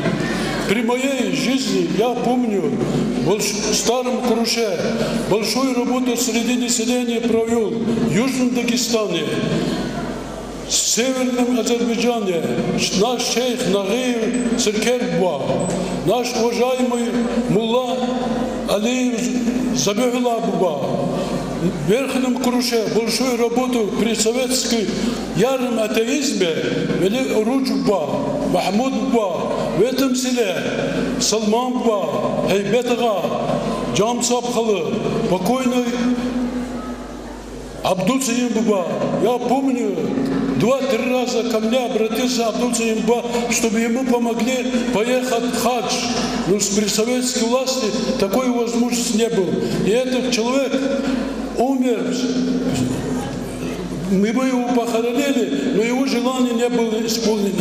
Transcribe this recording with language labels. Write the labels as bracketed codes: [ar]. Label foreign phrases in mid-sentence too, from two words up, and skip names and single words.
[ru] При моей жизни я помню в старом Круше большую работу среди населения провел в Южном Дагестане, в Северном Азербайджане, наш шейх Нагиев Сиркербва, наш уважаемый мулла Алиев Забихулла Буба. В Верхнем Круше большую работу при советской яром атеизме вели Руджба, Махмуд Ба, в этом селе Салман Ба, Хайбетага, Джам Сабхалы, покойный Абдул Саим Ба. Я помню, 2-3 раза ко мне обратился Абдул Саим Ба, чтобы ему помогли поехать в хадж. Но при советской власти такой возможности не было. И этот человек умер, мы бы его похоронили, но его желание не было исполнено.